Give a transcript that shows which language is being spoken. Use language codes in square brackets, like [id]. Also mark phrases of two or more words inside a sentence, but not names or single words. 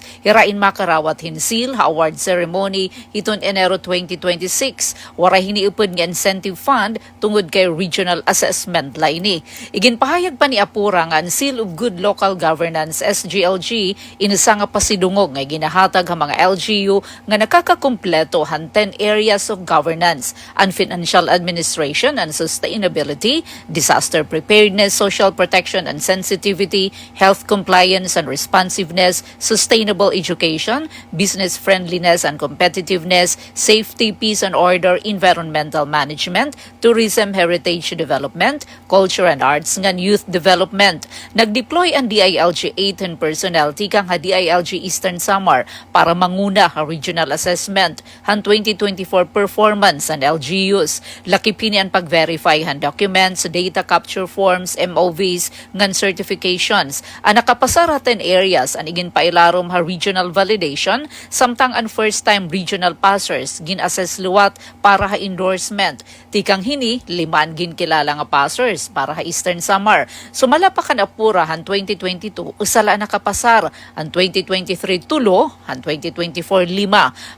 [war] Hirain makarawat hinsil ha [en] award ceremony [war] hiton Enero 2026. Waray hiniupod nga [en] incentive fund [war] tungod kay [en] regional assessment [war] laini. Iginpahayag pa ni Apura nga ang Seal of Good Local Governance SGLG inisa nga pasidungog nga ginahatag ha mga LGU nga nakakakumpleto han [en] 10 areas of governance: and financial administration and sustainability, disaster preparedness, social protection and sensitivity, health compliance and responsiveness, sustainable education, business friendliness and competitiveness, safety, peace and order, environmental management, tourism, heritage development, culture and arts, [war] ngan youth development. Nag-deploy ang DILG 18 personnel tikang ha DILG Eastern Samar para manguna ha [en] regional assessment [war] han 2024 [en] performance and LGUs. [war] Lakipini ang pag-verify han [en] documents, data capture forms, MOVs, [war] ngan certifications. Ang nakapasaratan areas ang igin pailarom ha [en] regional validation, [war] samtang ang [en] first-time regional passers [war] gin-assess luwat para ha endorsement. Tikang hini, 5 gin-kilala nga passers para ha Eastern Samar. Sumalapakan Apura han 2022, usala nakapasar han 2023 tulo, han 2024 5.